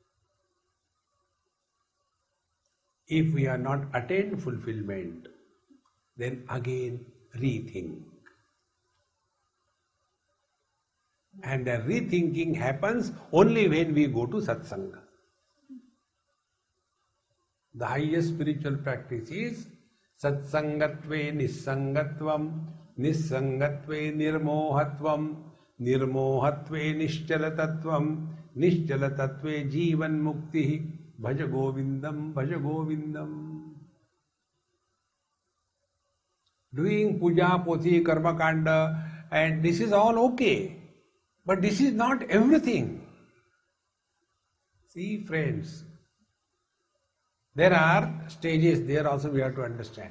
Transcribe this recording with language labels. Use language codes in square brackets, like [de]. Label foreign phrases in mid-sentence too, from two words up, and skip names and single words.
[en] If we are not attained fulfillment, then again rethink. And the rethinking happens only when we go to satsanga. The highest spiritual practice is [sa] सत्सङ्गत्वे निस्सङ्गत्वं, निस्सङ्गत्वे निर्मोहत्वं, निर्मोहत्वे निश्चलतत्त्वं, निश्चलतत्त्वे जीवन्मुक्तिः, भज गोविन्दं, भज गोविन्दं. [en] Doing puja, poti, [sa] कर्म काण्ड, [en] and this is all okay. But this is not everything. See, friends, there are stages there also we have to understand.